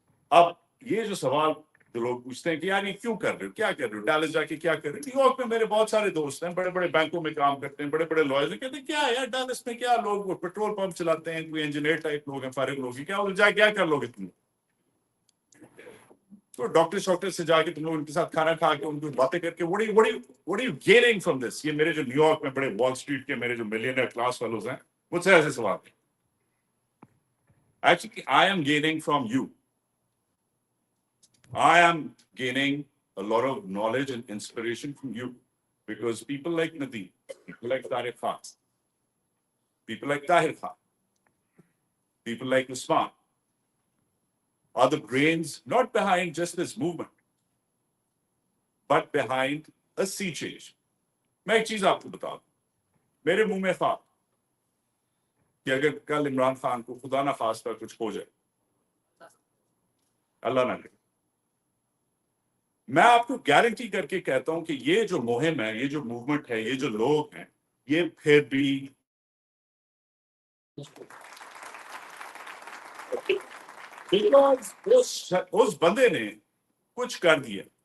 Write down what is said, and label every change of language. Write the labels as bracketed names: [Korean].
[Urdu] اب یہ جو سوال جو لوگ پوچھتے ہیں کہ یار یہ کیوں کر رہے ہو, کیا کر رہے ہو, ڈیلس جا کے کیا کر رہے ہو. نیو یارک میں میرے بہت سارے دوست ہیں, بڑے بڑے بینکوں میں کام کرتے ہیں, بڑے بڑے لائرز ہیں, کہتے ہیں کیا یار ڈیلس میں کیا لوگ وہ پیٹرول پمپ چلاتے ہیں, کوئی انجینئر ٹائپ لوگ ہیں, فارغ لوگ ہیں, کیا جا کیا کر لوگے تم. تو ڈاکٹر سے جا کے تم لوگ ان کے ساتھ کھانا کھا کے ان کو باتیں کر کے [English] what are you gaining from this. [Urdu] یہ میرے جو نیو یارک میں بڑے وال اسٹریٹ کے میرے جو ملینئر کلاس فیلوز ہیں مجھ سے ایسے سوال ہیں. [English] Actually, I am gaining from you. I am gaining a lot of knowledge and inspiration from you, because people like Nadeem, people like Tariq Khan, people like Tahir Khan, people like Usman are the brains not behind just this movement, but behind a sea change. [Urdu] میں ایک چیز آپ کو بتا دوں, میرے منہ میں تھا کہ اگر کل عمران خان کو خدا نہ خواستہ کچھ ہو جائے, اللہ نہ کرے, میں آپ کو گارنٹی کر کے کہتا ہوں کہ یہ جو مہم ہے, یہ جو موومنٹ ہے, یہ جو لوگ ہیں, یہ پھر بھی اس بندے نے کچھ کر دیا.